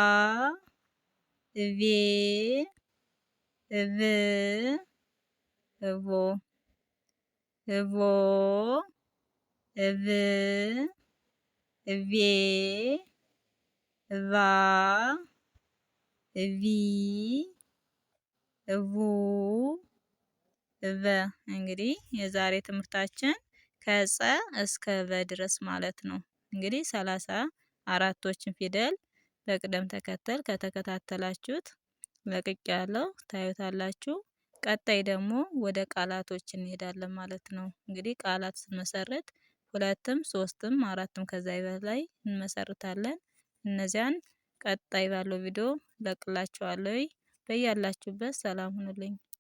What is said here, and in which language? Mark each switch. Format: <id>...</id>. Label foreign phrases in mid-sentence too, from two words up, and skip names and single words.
<am>እቬ እቭ እቮ እቮ እቭ እቬ እቫ እቪ እቡ እቨ። እንግዲህ የዛሬ ትምህርታችን ከጸ እስከ ቨ ድረስ ማለት ነው። እንግዲህ 34ቶችን ፊደል በቅደም ተከተል ከተከታተላችሁት ለቅቄያለሁ፣ ታዩታላችሁ። ቀጣይ ደግሞ ወደ ቃላቶች እንሄዳለን ማለት ነው። እንግዲህ ቃላት ስንመሰርት 2ም 3ም 4ም ከዛ በላይ እንመሰርታለን። እነዚያን ቀጣይ ባለው ቪዲዮ ለቅላችኋለሁ። በያላችሁበት ሰላም ሁኑልኝ።</am>